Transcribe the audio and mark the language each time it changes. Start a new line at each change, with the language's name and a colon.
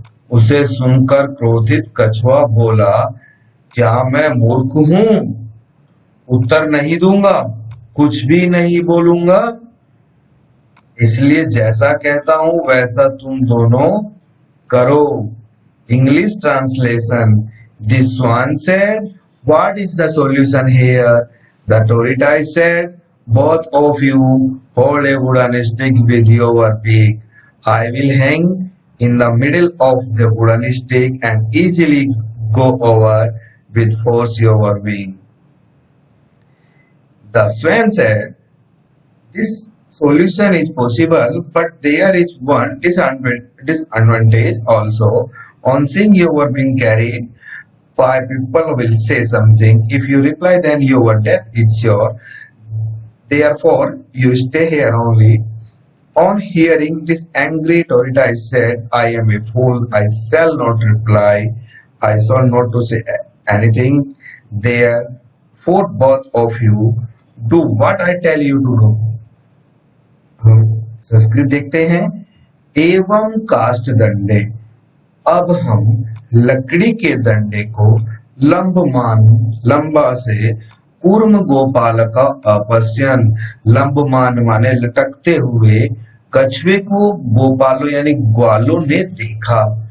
Hindi: उसे सुनकर क्रोधित कछुआ बोला, क्या मैं मूर्ख हूं? उत्तर नहीं दूंगा, कुछ भी नहीं बोलूंगा। इसलिए जैसा कहता हूं वैसा तुम दोनों करो।
English: English translation. The swan said, what is the solution here? The tortoise said, both of you hold a wooden stick with your beak. I will hang in the middle of the wooden stick and easily go over with force your wing. The swan said, this solution is possible, but there is one disadvantage also. On seeing your being carried by people will say something. If you reply, then your death is sure. Therefore, you stay here only. On hearing this, angry tortoise said, I am a fool. I shall not reply. I shall not to say anything. Therefore, both of you do what I tell you to do.
Hindi: हम संस्कृत देखते हैं।
Sanskrit: एवं काष्ठ दंडे,
Hindi: अब हम लकड़ी के दंडे को लंबा से
Sanskrit: कूर्म गोपालक अपश्यन,
Hindi: लंबमान माने लटकते हुए कछुए को गोपालों यानी ग्वालों ने देखा।